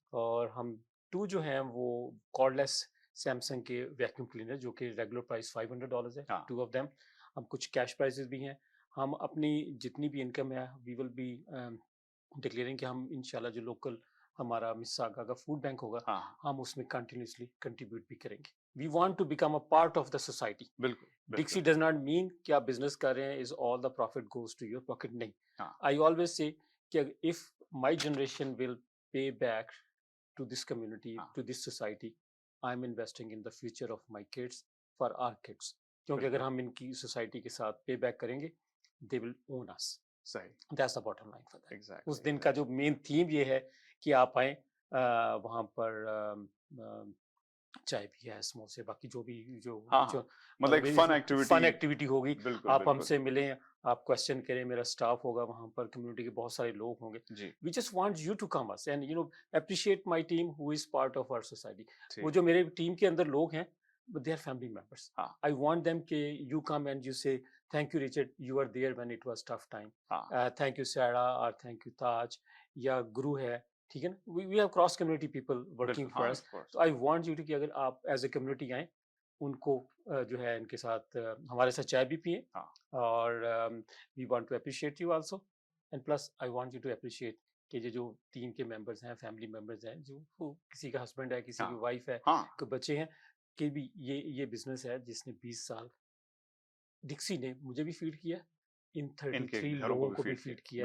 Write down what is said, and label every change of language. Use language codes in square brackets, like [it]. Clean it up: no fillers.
[ur] اور ہم 2 جو ہیں وہ کارڈلیس سیمسنگ کے ویکیوم کلینر جو کہ ریگولر پرائس $500 ہے, [en] 2 of them. [ur] ہم کچھ کیش پرائزز بھی ہیں. ہم اپنی جتنی بھی انکم ہے [en] we will be declaring [ur] کہ ہم انشاءاللہ جو لوکل ہمارا مساگا کا فوڈ بینک ہوگا ہم اس میں کنٹینیوسلی کنٹریبیوٹ بھی کریں گے. [en] We want to become a part of the society. [ur] بالکل. [en] Dixie does not mean [ur] کہ آپ بزنس کر رہے ہیں [en] is all the profit goes to your pocket. [ur] نہیں. [en] I always say کہ if my generation will pay back to this community, to this society, I'm investing in the future of my kids for our kids. [ur] کیونکہ اگر ہم ان کی society کے ساتھ pay back کریں گے [en] they will own us. [ur] صحیح. [en] That's the bottom line for that. Exactly. [ur] اس دن کا جو مین تھیم یہ ہے کہ آپ آئیں وہاں پر چائے بھی ہے, سموسے, باقی جو بھی جو مطلب فن ایکٹیویٹی ہوگی, آپ ہم سے ملیں, آپ کوسچن کریں, میرا اسٹاف ہوگا وہاں پر, کمیونٹی کے بہت سارے لوگ ہوں گے. [en] We just want you to come us and you know appreciate my team who is part of our society. [ur] وہ جو میرے ٹیم کے اندر لوگ ہیں [en] they are family members. I want them کہ you come and you say thank you Richard, you were there when it was tough time. Thank you Sarah or thank you Taj, [ur] یا گرو ہے, ٹھیک ہے نا. [en] we have cross community people working for us. So I want you to [ur] کہ اگر آپ as a community آئیں, ان کو جو ہے ان کے ساتھ ہمارے ساتھ چائے بھی پئیں, اور [en] we want to appreciate you also. And plus I want you to appreciate [ur] کہ یہ جو ٹیم کے ممبرز ہیں, فیملی ممبرز ہیں, جو وہ کسی کا ہسبینڈ ہے, کسی کی وائف ہے, کوئی بچے ہیں, کہ بھی یہ بزنس ہے جس نے 20 سال ڈکسی نے مجھے بھی فیڈ کیا, ان 33 لوگوں کو بھی فیڈ کیا.